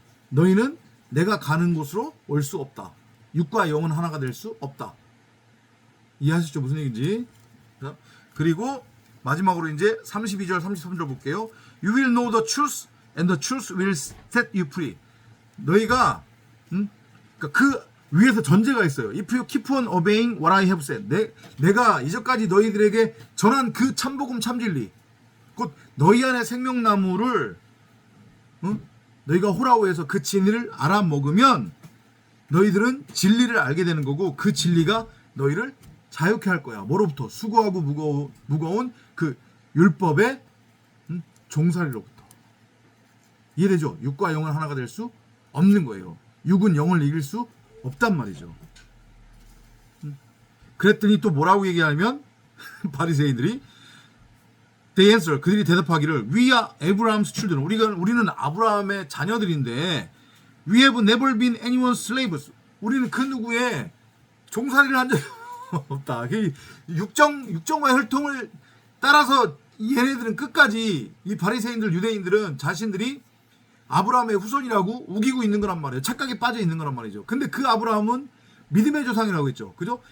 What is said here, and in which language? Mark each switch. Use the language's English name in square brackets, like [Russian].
[Korean] 너희는 내가 가는 곳으로 올 수 없다. 육과 영은 하나가 될 수 없다. 이해하시죠? 무슨 얘기인지. 자, 그리고 마지막으로 이제 32절, 33절 볼게요. [English] You will know the truth and the truth will set you free. [Korean] 너희가 그러니까 그 위에서 전제가 있어요. [English] If you keep on obeying what I have said. [Korean] 내가 이제까지 너희들에게 전한 그 참복음 참진리, 곧 너희 안에 생명나무를 너희가 호라우에서 그 진리를 알아먹으면 너희들은 진리를 알게 되는 거고, 그 진리가 너희를 자유케 할 거야. 뭐로부터? 수고하고 무거운 그 율법의 종살이로부터. 이해되죠? 육과 영은 하나가 될 수 없는 거예요. 육은 영을 이길 수 없단 말이죠. 그랬더니 또 뭐라고 얘기하냐면 바리새인들이 [English] They answer, [Korean] 그들이 대답하기를 [English] We are Abraham's children. [Korean] 우리는 아브라함의 자녀들인데 [English] We have never been anyone's slaves. [Korean] 우리는 그 누구의 종살이를 한 적이 없다. 육정과 혈통을 따라서 얘네들은 끝까지, 이 바리새인들, 유대인들은 자신들이 아브라함의 후손이라고 우기고 있는 거란 말이에요. 착각에 빠져 있는 거란 말이죠. 근데 그 아브라함은 믿음의 조상이라고 했죠. 그죠?